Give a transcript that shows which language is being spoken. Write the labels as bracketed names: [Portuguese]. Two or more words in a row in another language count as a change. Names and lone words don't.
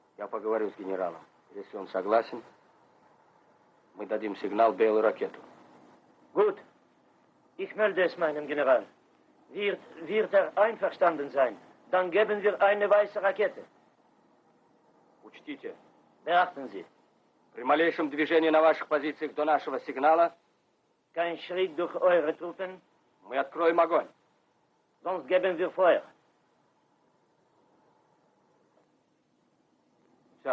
[Russian] поговорю с генералом. Если он согласен, мы дадим сигнал белую ракету. [German] Gut. Ich melde es meinem General. Wird er einverstanden sein, dann geben wir eine weiße Rakete. [Russian] Учтите, [German] Beachten Sie. [Russian] при малейшем движении на ваших позициях до нашего сигнала [German] Kein Schritt durch eure Truppen, [Russian] мы откроем огонь. [German] sonst geben wir Feuer. [Russian] Все.